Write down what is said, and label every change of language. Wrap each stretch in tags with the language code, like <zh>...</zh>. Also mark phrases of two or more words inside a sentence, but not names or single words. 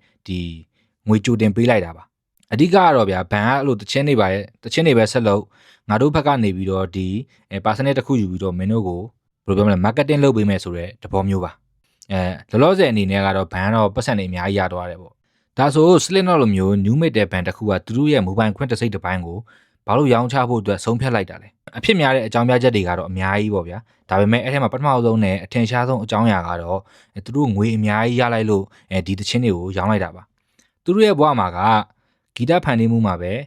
<my>ဒီငွေကြိုတင်ပေးလိုက်တာပါအဓိကကတော့ဗျာဘန်ကအဲ့လိုတခြင်းတွေပဲဆက်လို့ငါတို့ဘက်ကနေပြီးတော့ဒီpercentage တစ်ခု ယူပြီးတော့မင်းတို့ကိုဘယ်လိုပြောမလဲ marketing လုပ်ပေးမယ်ဆိုတဲ့သဘောမျိုးပါလောလောဆယ်အနေနဲ့ကတော့ဘန်တော့ပတ်စံတွေအများကြီးရသွားတယ်ပေါ့ဒါဆို Slipknot လိုမျိုး</my> <en>new metal band</en> <my>တစ်ခုကသူတို့ရဲ့မူပိုင်ခွင့်တစ်စိတ်တစ်ပိုင်းကိုဘာလို့ရောင်းချဖို့အတွက်ဆုံးဖြတ်လိုက်တာလဲအဖြစ်များတဲ့အကြောင်းပြချက်တွေကတော့အများကြီးပေါ့ဗျာဒါပေမဲ့အဲ့ထဲမှာပထမဆုံးနဲ့အထင်ရှားဆုံးအကြောင်းအရာကတော့သူတို့ငွေအများကြီးရလိုက်လို့ဒီတခြင်းတွေကိုရောင်းလိုက်တာပါသူတို့ရဲ့ဘဝမှာကဂီတဖန်တီးမှုမှာပဲ</my>